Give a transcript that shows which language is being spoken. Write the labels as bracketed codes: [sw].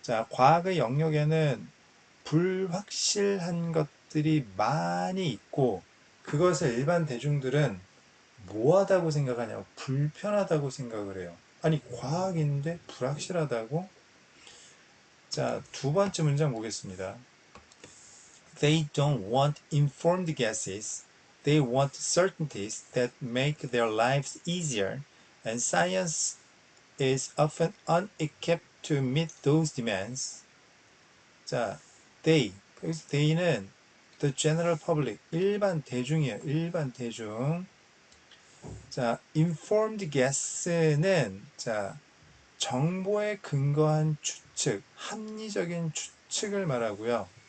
[ko] 과학의 영역에는 불확실한 것들이 많이 있고 그것을 일반 대중들은 뭐하다고 생각하냐고 불편하다고 생각을 해요. 아니 과학인데 불확실하다고? 두 번째 문장 보겠습니다. [en] They don't want informed guesses. They want certainties that make their lives easier, and science is often unequipped to meet those demands. [ko] 여기서 they는 the general public, 일반 대중이에요. 일반 대중. informed guess는 정보에 근거한 추측, 합리적인 추측을 말하고요.